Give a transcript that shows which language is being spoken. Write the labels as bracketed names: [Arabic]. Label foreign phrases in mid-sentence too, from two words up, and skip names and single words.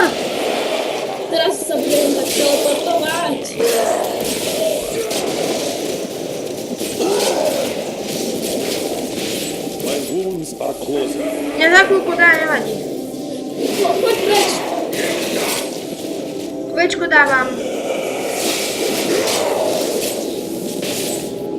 [Slovak] Teraz sa budem tak teleportovať. [English] My wounds are closing. [Slovak] Mňa za chvíľku dá, nevadí. Poď preč. Kvečko dávam.